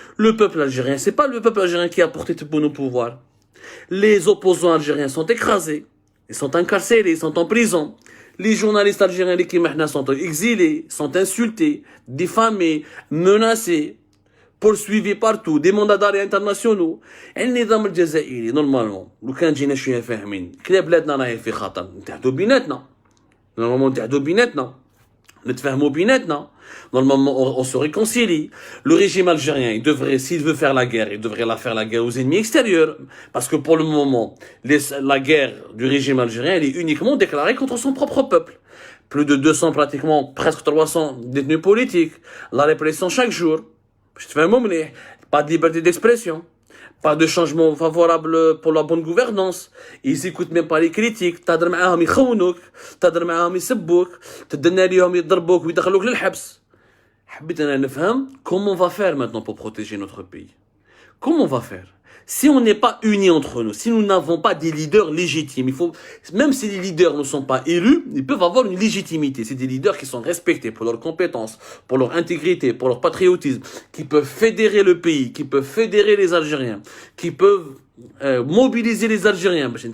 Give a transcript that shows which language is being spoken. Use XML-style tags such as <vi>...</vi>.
<fr>Le peuple algérien, c'est pas le peuple algérien qui a porté tout nos pouvoirs. Les opposants algériens sont écrasés, ils sont incarcérés, ils sont en prison. Les journalistes algériens, les Kimahna, sont exilés, sont insultés, diffamés, menacés. poursuivi partout, des mandats d'arrêt internationaux.</fr> <ar>النظام الجزائري نورمالمون لو كان جينا شويه فاهمين كلا بلادنا راهي في خطر نتحدوا بيناتنا نورمالمون نتحدوا بيناتنا نتفاهموا بيناتنا</ar> <fr>normalement on se réconcilie. Le régime algérien, il devrait, s'il veut faire la guerre, il devrait faire la guerre aux ennemis extérieurs. Parce que pour le moment, la guerre du régime algérien, elle est uniquement déclarée contre son propre peuple. Plus de 200, pratiquement, presque 300 détenus politiques. La répression chaque jour. Je te fais un moment, pas de liberté d'expression. Pas de changement favorable pour la bonne gouvernance. Ils écoutent même pas les critiques.</fr> <ar>تهضر معاهم يخونوك، تهضر معاهم يسبوك، تدنا ليهم يضربوك ويدخلوك للحبس. حبيت أنا نفهم</ar> <fr>comment on va faire maintenant pour protéger notre pays. Comment on va faire? Si on n'est pas unis entre nous, si nous n'avons pas des leaders légitimes, même si les leaders ne sont pas élus, ils peuvent avoir une légitimité. C'est des leaders qui sont respectés pour leurs compétences, pour leur intégrité, pour leur patriotisme, qui peuvent fédérer le pays, qui peuvent fédérer les Algériens, qui peuvent mobiliser les Algériens.</fr>